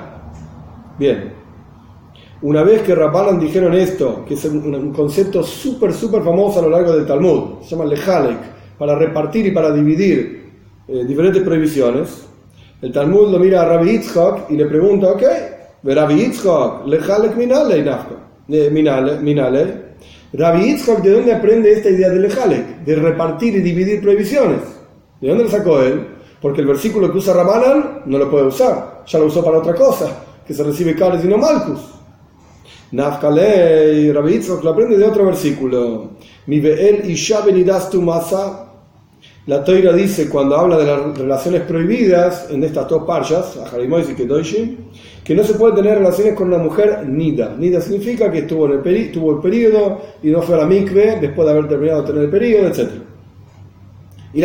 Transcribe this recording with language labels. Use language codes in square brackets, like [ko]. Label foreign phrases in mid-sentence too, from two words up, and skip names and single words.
[es] Bien, una vez que Rabbanan dijeron esto, que es un concepto súper famoso a lo largo del Talmud, se llama lehalek, para repartir y para dividir diferentes prohibiciones, el Talmud lo mira a Rabbi Yitzhak y le pregunta, [arc] ok, Rabbi Yitzhak, לחלק מנא ליה, Rabbi Yitzhak, [es] ¿de dónde aprende esta idea de lehalek, de repartir y dividir prohibiciones? ¿De dónde lo sacó él? Porque el versículo que usa Rabbanan no lo puede usar, ya lo usó para otra cosa, que se recibe cares y no malcus. [arc] Nafkalei, [es] Rabbi Yitzhak lo aprende de otro versículo. [he] מ ואל אשה בנדת טמאתה. [es] La Toira dice, cuando habla de las relaciones prohibidas, en estas 2 parshas, Aharimois y Kedoshim, que no se puede tener relaciones con una mujer nida. Nida significa que tuvo el periodo y no fue a la mikve después de haber terminado de tener el periodo, etc.